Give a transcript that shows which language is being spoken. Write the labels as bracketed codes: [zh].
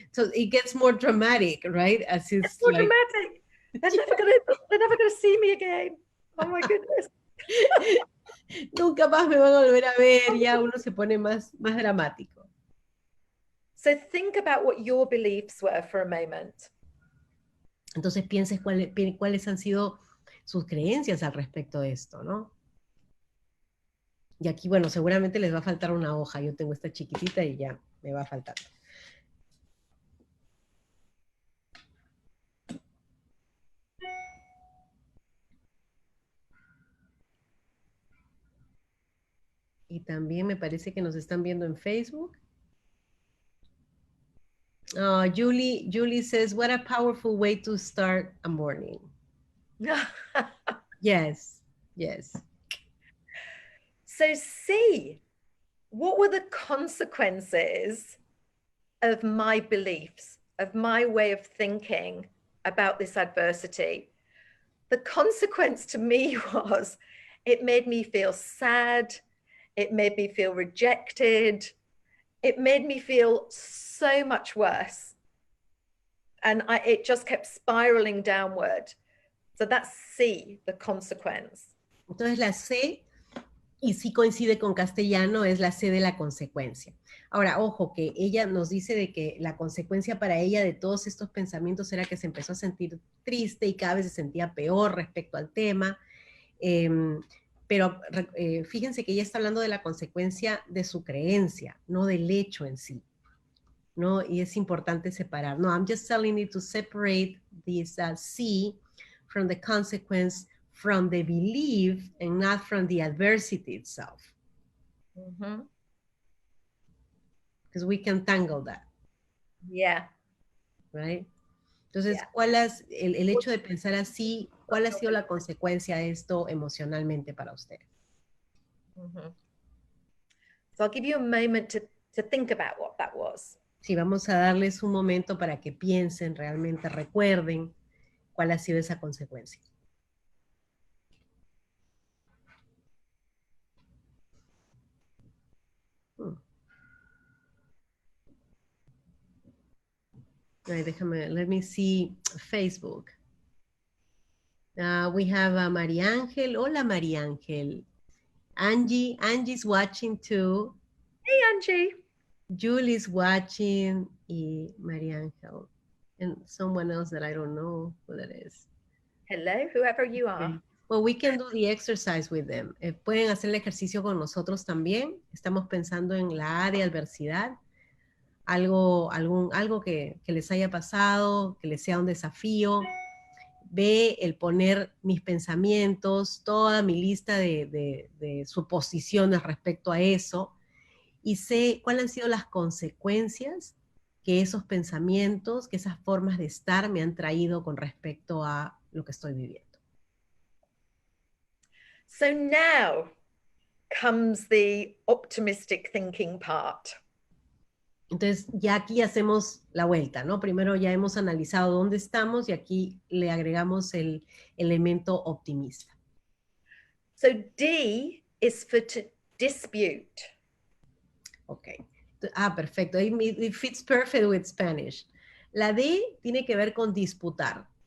[en] So it gets more dramatic, right? As It's more dramatic. They're never gonna see me again. Oh my goodness. [es] Nunca más me van a volver a ver, ya uno se pone más dramático. [en] So think about what your beliefs were for a moment. [es] Entonces pienses cuáles han sido sus creencias al respecto de esto, ¿no? Y aquí, bueno, seguramente les va a faltar una hoja. Yo tengo esta chiquitita y ya me va a faltar. Y también me parece que nos están viendo en Facebook. [en] Julie says, what a powerful way to start a morning. Yes. So see, what were the consequences of my beliefs, of my way of thinking about this adversity? The consequence to me was it made me feel sad. It made me feel rejected. It made me feel so much worse. And it just kept spiraling downward. So that's C, the consequence. [es] Entonces la C, y sí coincide con castellano, es la C de la consecuencia. Ahora, ojo, que ella nos dice de que la consecuencia para ella de todos estos pensamientos era que se empezó a sentir triste y cada vez se sentía peor respecto al tema. Pero fíjense que ella está hablando de la consecuencia de su creencia, no del hecho en sí, ¿no? Y es importante separar. [en] No, I'm just telling you to separate this C from the consequence, from the belief, and not from the adversity itself. Because we can tangle that. Yeah. Right? [es] Entonces, ¿cuál es el hecho de pensar así? ¿Cuál ha sido la consecuencia de esto emocionalmente para usted? [en] So I'll give you a moment to think about what that was. [es] Sí, vamos a darles un momento para que piensen, realmente recuerden cuál ha sido esa consecuencia. Déjame, [en] let me see Facebook. We have María Ángel. [es] Hola, [en] María Ángel. Angie's watching too. Hey, Angie. Julie's watching. [es] Y [en] María Ángel. And someone else that I don't know who that is. Hello, whoever you are. Well, we can do the exercise with them. [es] Pueden hacer el ejercicio con nosotros también. Estamos pensando en la A de adversidad. Algo que les haya pasado, que les sea un desafío. B, el poner mis pensamientos, toda mi lista de suposiciones respecto a eso. Y C, cuáles han sido las consecuencias que esos pensamientos, que esas formas de estar me han traído con respecto a lo que estoy viviendo. [en] So now comes the optimistic thinking part. [es] Entonces, ya aquí hacemos la vuelta, ¿no? Primero ya hemos analizado dónde estamos y aquí le agregamos el elemento optimista. [en] So D is for to dispute. [es] Ok. Perfecto. [en] It fits perfect with Spanish. [es] La D tiene que ver con disputar.